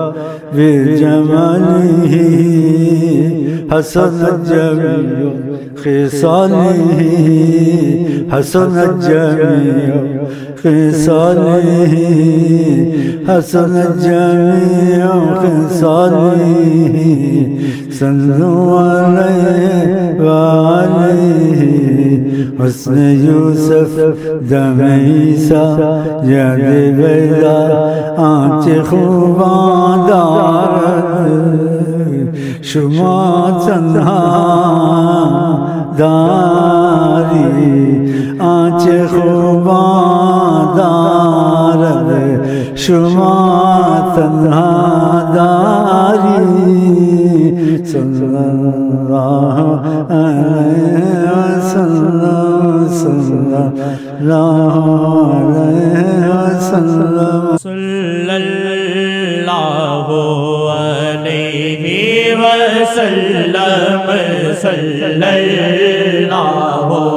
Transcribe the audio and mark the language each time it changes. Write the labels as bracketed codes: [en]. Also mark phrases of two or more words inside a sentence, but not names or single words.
[ar] بجمالہ حسن الجمیع خصالہ حسن الجمیع خصالہ حسن الجمیع خصالہ صلوا علیہ وآلہ [fa] حسن یوسف دم عیسیٰ ید بیدا آنچ خوبان دارد شما تنہا داری آنچ خوبان دارد شما تنہا داری [ar] صلی اللہ علیہ وسلم صلی اللہ علیہ وسلم صلی اللہ علیہ وسلم صلی اللہ